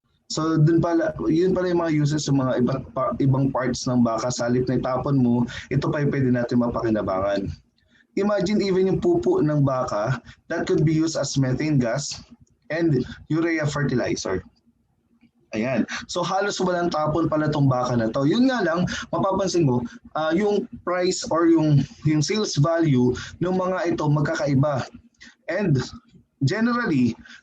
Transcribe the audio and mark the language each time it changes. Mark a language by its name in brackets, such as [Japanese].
[Filipino] So yun pala yung mga uses sa mga ibang parts ng baka. Sa halip na itapon mo, ito pa yung pwede natin mapakinabangan. [English] Imagine even [Filipino] yung pupo ng baka, [English] that could be used as methane gas and urea fertilizer. [Filipino] Ayan. So halos walang tapon pala itong baka na to. Yun nga lang, mapapansin mo, yung price or yung sales value ng mga ito magkakaiba. [English] And generally,